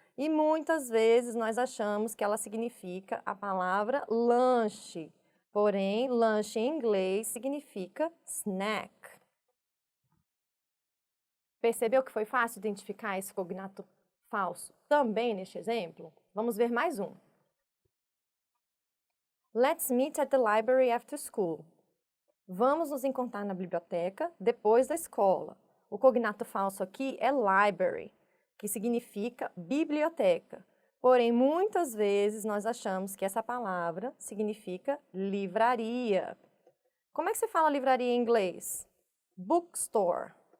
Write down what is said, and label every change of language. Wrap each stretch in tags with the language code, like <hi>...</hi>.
<pt>E muitas vezes nós achamos que ela significa a palavra lanche. Porém, lanche em inglês significa snack. Percebeu que foi fácil identificar esse cognato falso também neste exemplo? Vamos ver mais um.</pt> <en>Let's meet at the library after school.</en> <pt>Vamos nos encontrar na biblioteca depois da escola. O cognato falso aqui é library, que significa biblioteca. Porém, muitas vezes nós achamos que essa palavra significa livraria. Como é que se fala livraria em inglês? Bookstore.</pt>